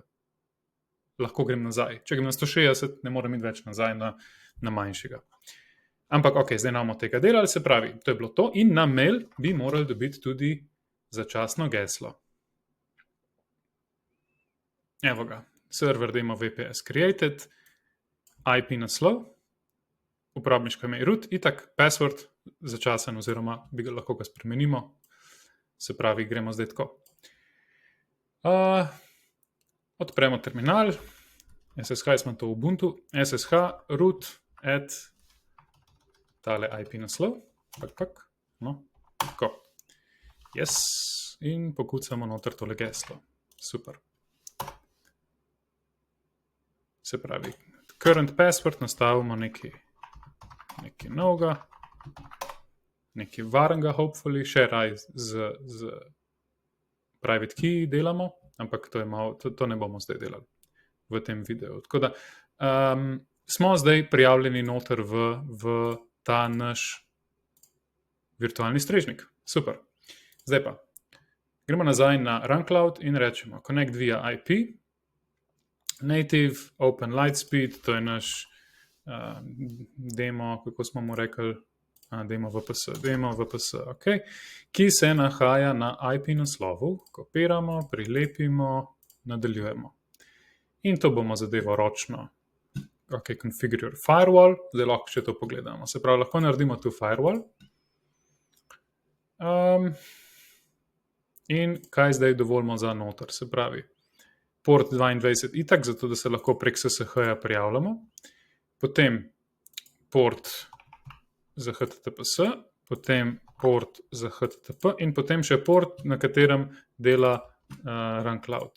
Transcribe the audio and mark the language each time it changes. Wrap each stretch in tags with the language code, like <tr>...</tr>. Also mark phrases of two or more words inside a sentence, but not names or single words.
<sl>Lahko grem nazaj. Če grem na 160, ne morem iti več nazaj na manjšega. Ampak ok, zdaj imamo tega delali, se pravi, to je bilo to in na mail bi morali dobiti tudi začasno geslo. Evo ga,</sl> <en>server demo VPS created,</en> <sl>IP naslov, uporabniško ime root, itak password začasen oziroma bi ga lahko spremenimo, se pravi, gremo zdaj tako. Odpremo terminal, SSH smo to v Ubuntu,</sl> <en>SSH root add</en> <sl>tale IP naslov, no, tako, yes, in pokucamo noter tole geslo, super. Se pravi,</sl> <en>current password</en> <sl>nastavimo nekaj novega, nekaj varnega, hopefully, še raj z</sl> <en>private key</en> <sl>delamo, ampak to ne bomo zdaj delali. v tem videu. Tako da smo zdaj prijavljeni noter v ta naš virtualni strežnik. Super. Zdaj pa gremo nazaj na RunCloud in rečemo</sl> <en>connect via IP, native, open lightspeed,</en> <sl>to je naš demo, kako smo mu rekli, demo VPS, okay, ki se nahaja na IP naslovu. Kopiramo, prilepimo, nadaljujemo. In to bomo zadevo ročno.</sl> <en>Ok, configure your firewall,</en> <sl>zdaj lahko še to pogledamo. Se pravi, lahko naredimo tu firewall. In kaj zdaj dovolimo za noter? Se pravi, port 22 itak, zato da se lahko prek SSH-ja prijavljamo. Potem port za HTTPS, potem port za HTTP in potem še port, na katerem dela RunCloud.</sl>